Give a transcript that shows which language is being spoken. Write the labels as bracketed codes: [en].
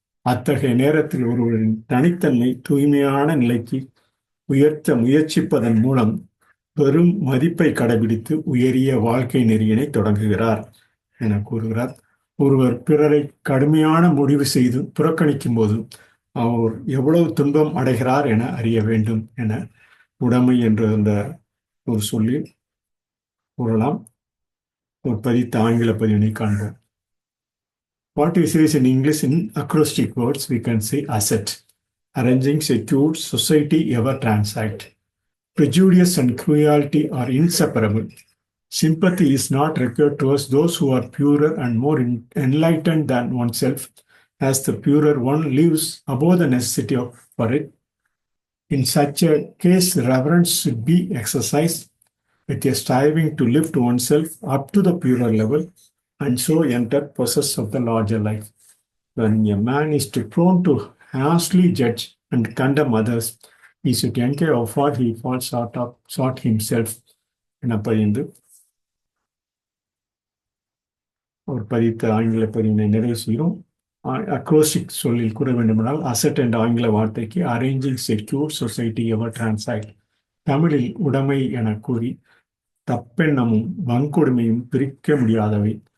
[ta] அத்தகைய நேரத்தில் ஒருவரின் தனித்தன்மை தூய்மையான நிலைக்கு உயர்த்த முயற்சிப்பதன் மூலம் பெரும் மதிப்பை கடைபிடித்து உயரிய வாழ்க்கை நெறியினை தொடங்குகிறார் என கூறுகிறார். ஒருவர் பிறரை கடுமையான முடிவு செய்து புறக்கணிக்கும் போது அவர் எவ்வளவு துன்பம் அடைகிறார் என அறிய வேண்டும் என உடைமை என்ற அந்த ஒரு சொல்லி கூறலாம். ஒரு பதித்த ஆங்கில பதிவினை காண்போம். [en] What we say is in English, in acrostic words, we can say asset. Arranging secure society ever transact. Prejudice and cruelty are inseparable. Sympathy is not required towards those who are purer and more enlightened than oneself, as the purer one lives above the necessity for it. In such a case, reverence should be exercised with a striving to lift oneself up to the purer level and so enter possess of the larger life. When a man is too prone to harshly judge and condemn others, he should inquire how far he falls short himself. [ta] என பதிந்து ஒரு பதித்த ஆங்கில பதிவினை நிறைவு செய்கிறோம். Acrostic சொல்லில் கூற வேண்டுமென்றால் அசட் என்ற ஆங்கில வார்த்தைக்கு [en] arranging secure society ever transact, [ta] தமிழில் உடைமை என கூறி தப்பெண்ணமும் வன்கொடுமையும் பிரிக்க முடியாதவை.